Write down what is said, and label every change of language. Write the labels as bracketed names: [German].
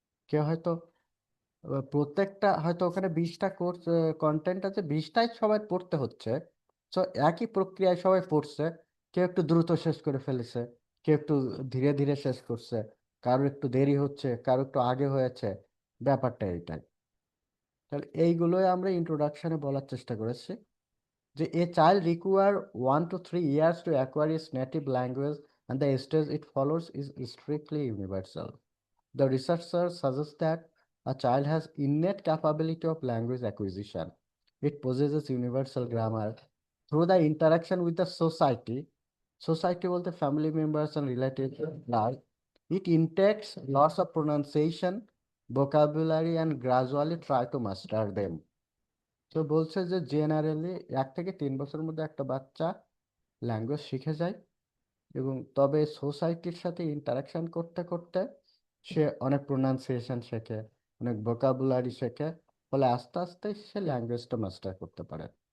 [Bangla] কেউ হয়তো প্রত্যেকটা হয়তো ওখানে 20টা কোর্স কন্টেন্ট আছে, 20টাই সবাই পড়তে হচ্ছে। তো একই প্রক্রিয়ায় সবাই পড়ছে, কেউ একটু দ্রুত শেষ করে ফেলেছে, কেউ একটু ধীরে ধীরে শেষ করছে, কারো একটু দেরি হচ্ছে, কারো একটু আগে হয়েছে। ব্যাপারটা এইটাই। তাহলে এইগুলোই আমরা ইন্ট্রোডাকশনে বলার চেষ্টা করেছি যে [English] A child require 1 to 3 years to acquire its native language, and the stage it follows is strictly universal. The researchers suggest that a child has innate capability of language acquisition. It possesses universal grammar through the interaction with the society. Society বলতে family members and relatives. Large. It intakes lots of pronunciation, vocabulary, and gradually try to master them. [Bangla] তো বলছে যে generally 1 থেকে 3 বছরের মধ্যে একটা বাচ্চা language শিখে যায়, এবং তবে সোসাইটির সাথে ইন্টারাকশন করতে করতে সে অনেক প্রোনাউন্সিয়েশন শেখে, অনেক ভোকাবুলারি শেখে, ফলে আস্তে আস্তে সে ল্যাঙ্গুয়েজটা মাস্টার করতে পারে।